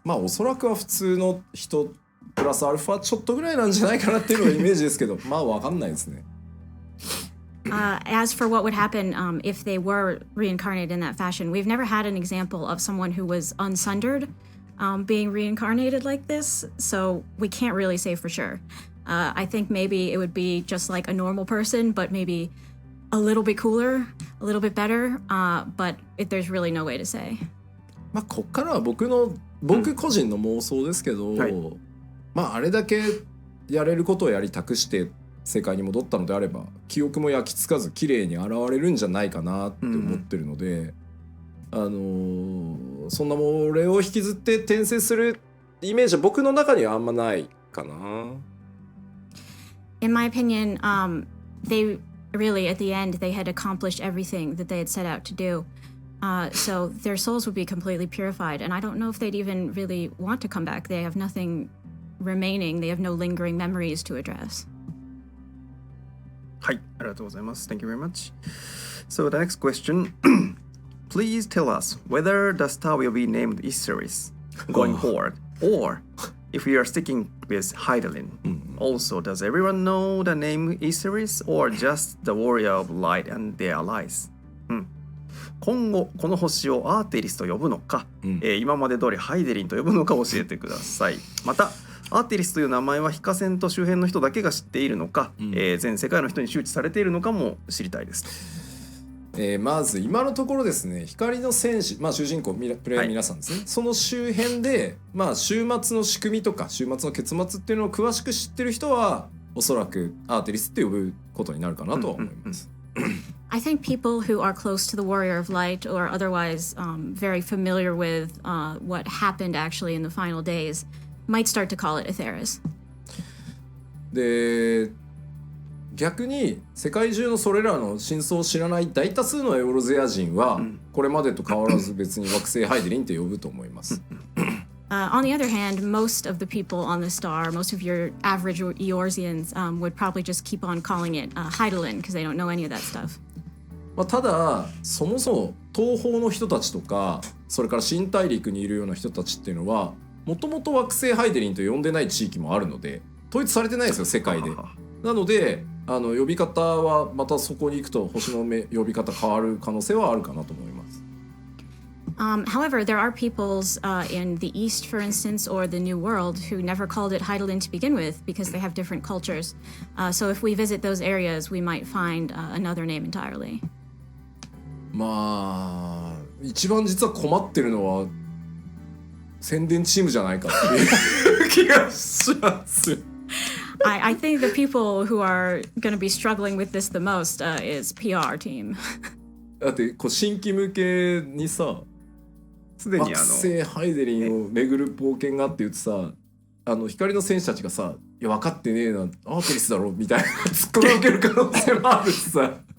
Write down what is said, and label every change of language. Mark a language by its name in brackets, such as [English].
[Japanese] まあおそらくは普通の人プラスアルファちょっとぐらいなんじゃないかなっていうのがイメージですけどまあ分かんないですね。 [English] As for what would happen if they were reincarnated in that fashion, we've never had an example of someone who was unsundered being reincarnated like this, so we can't really say for sure. I think maybe it would be just like a normal person, but maybe a little bit cooler, a little bit better, but there's really no way to say. [Japanese] まあこっからは僕個人の妄想ですけど、はい、まああれだけやれることをやり託して世界に戻ったのであれば記憶も焼き付かず綺麗に現れるんじゃないかなって思ってるので、そんなもれを引きずって転生するイメージは僕の中にはあんまないかな。 [English] In my opinion, they really, at the end, they had accomplished everything that they had set out to do. So their souls would be completely purified. And I don't know if they'd even really want to come back. They have nothing remaining. They have no lingering memories to address. [Japanese] はい、ありがとうございます。 [English] Thank you very much. So the next question. Please tell us whether the star will be named Iseris going forward, or if we are sticking with Hydaelyn. Also, does everyone know the name Iseris, or just the warrior of light and their allies? [Japanese] 今後この星をアーテリスと呼ぶのか、今まで通りハイデリンと呼ぶのか教えてください。またアーテリスという名前は非化線と周辺の人だけが知っているのか、全世界の人に周知されているのかも知りたいです。まず今のところですね、光の戦士、まあ、主人公プレイヤーの皆さんですね、はい、その周辺で、まあ、週末の仕組みとか週末の結末っていうのを詳しく知ってる人はおそらくアーテリスって呼ぶことになるかなとは思います。 [English] I think people who are close to the Warrior of Light or otherwise very familiar with what happened actually in the final days might start to call it Atheris. [Japanese] で逆に世界中のそれらの真相を知らない大多数のエオロゼア人はこれまでと変わらず別に惑星ハイデリンって呼ぶと思います。 [English] On the other hand, most of the people on the star, most of your average Eorzeans would probably just keep on calling it Hydaelyn because they don't know any of that stuff. [Japanese] まあただそもそも東方の人たちとかそれから新大陸にいるような人たちっていうのはもともと惑星ハイデリンと呼んでない地域もあるので統一されてないですよ世界で。なので呼び方はまたそこに行くと星の呼び方変わる可能性はあるかなと思います。 [English] However, there are peoples in the East, for instance, or the New World who never called it Hydaelyn to begin with because they have different cultures. So if we visit those areas, we might find another name entirely. [Japanese] まあ一番実は困ってるのは宣伝チームじゃないかっていう気がします。 [English] I think the people who are going to be struggling with this the most is PR team. [Japanese] だってこう新規向けにさ、すでに惑星ハイデリンを巡る冒険があって言ってさ、光の戦士たちがさ「いや分かってねえなアーテリスだろ」みたいなツッコミを受ける可能性もあるしさ